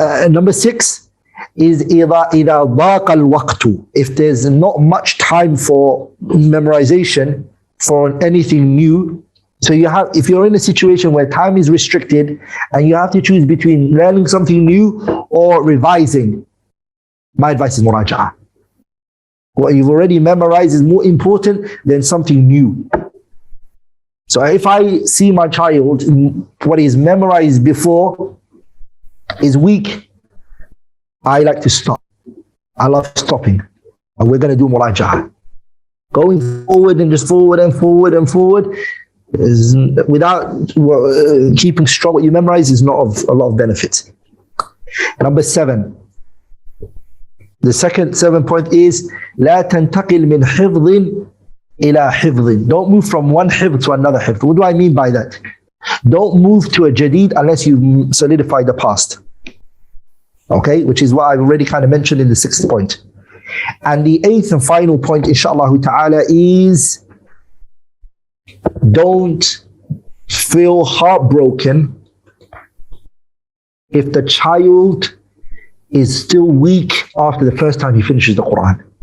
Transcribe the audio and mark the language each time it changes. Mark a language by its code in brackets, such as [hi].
[en] Number 6 is [ar] إِذَا ضَاقَ الْوَقْتُ. [en] If there's not much time for memorization, for anything new, So if you're in a situation where time is restricted and you have to choose between learning something new or revising, my advice is muraja'ah. What you've already memorized is more important than something new. So if I see my child, what he's memorized before is weak, I like to stop. I love stopping. And we're going to do muraja'ah. Going forward and just forward and forward and forward is, without keeping strong what you memorize, is not of a lot of benefit. Number 7. The second 7 point is [ar] لا تنتقل من حفظ إلى حفظ. [en] Don't move from one hifdh to another hifdh. What do I mean by that? Don't move to a jadid unless you've solidified the past. Okay, which is what I've already kind of mentioned in the 6th point. And the 8th and final point, inshallah ta'ala, is don't feel heartbroken if the child is still weak after the first time he finishes the Quran.